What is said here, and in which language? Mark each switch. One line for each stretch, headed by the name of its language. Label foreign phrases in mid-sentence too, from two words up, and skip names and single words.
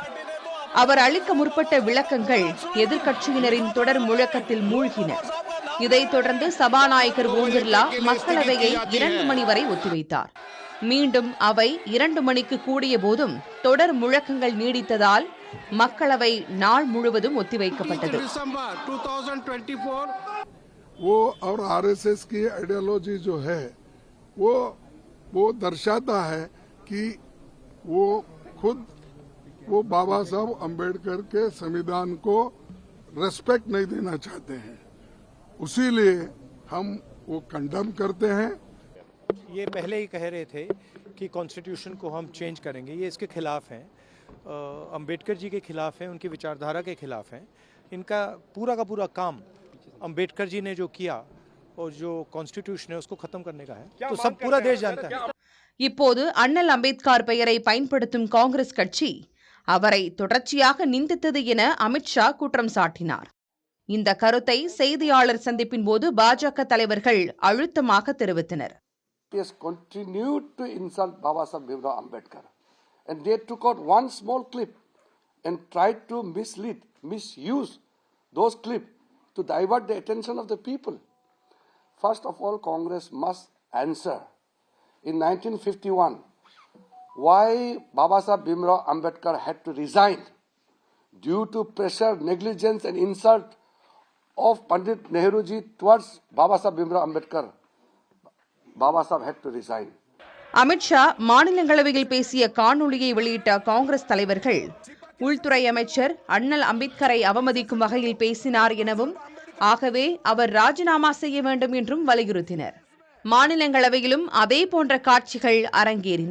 Tamil: அவர் அளிக்க முற்பட்ட விளக்கங்கள் எதிர்க்கட்சியினரின் தொடர் முழக்கத்தில் மூழ்கின. இதைத் தொடர்ந்து சபாநாயகர் ஓம் பிர்லா மக்களவையை 2 மணி வரை ஒத்திவைத்தார். மீண்டும் அவை 2 மணிக்கு கூடிய போதும் தொடர் முழக்கங்கள் நீடித்ததால் மக்களவை நாள் முழுவதும் ஒத்திவைக்கப்பட்டது.
Hindi: वो और आरएसएस की आइडियोलॉजी जो है वो दर्शाता है कि वो खुद वो बाबा साहब अम्बेडकर के संविधान को रेस्पेक्ट नहीं देना चाहते हैं, उसीलिए हम वो कंडेम करते हैं। ये पहले ही कह रहे थे कि कॉन्स्टिट्यूशन को हम चेंज करेंगे, ये इसके खिलाफ हैं, अम्बेडकर जी के खिलाफ हैं, उनकी विचारधारा के खिलाफ हैं। इनका पूरा का पूरा काम अम्बेडकर जी ने जो किया और जो कॉन्स्टिट्यूशन है उसको खत्म करने का है, तो सब पूरा देश जानता है।
Tamil: இப்போது அண்ணல் அம்பேத்கர் பெயரை பயன்படுத்தும் காங்கிரஸ் கட்சி அவரை தொடர்ச்சியாக நிந்தித்தது என அமித்ஷா குற்றம் சாட்டினார். இந்த கருத்தை செய்தியாளர் சந்திப்பின் போது பாஜக தலைவர்கள் அழுத்தமாக தெரிவித்தனர்.
English: And they took out one small clip and tried to misuse those clips to divert the attention of the people. First of all, Congress must answer. In 1951, why Baba Saheb Bhimrao Ambedkar had to resign due to pressure, negligence and insult of Pandit Nehru ji towards Baba Saheb Bhimrao Ambedkar. Baba Saheb had to resign.
Tamil: அமித்ஷா மாநிலங்களவையில் பேசிய காணொலியை வெளியிட்ட காங்கிரஸ் தலைவர்கள் உள்துறை அமைச்சர் அண்ணல் அம்பேத்கரை அவமதிக்கும் வகையில் பேசினார் எனவும், ஆகவே அவர் ராஜினாமா செய்ய வேண்டும் என்றும் வலியுறுத்தினர். மாநிலங்களவையிலும் அதே போன்ற காட்சிகள் அரங்கேறின.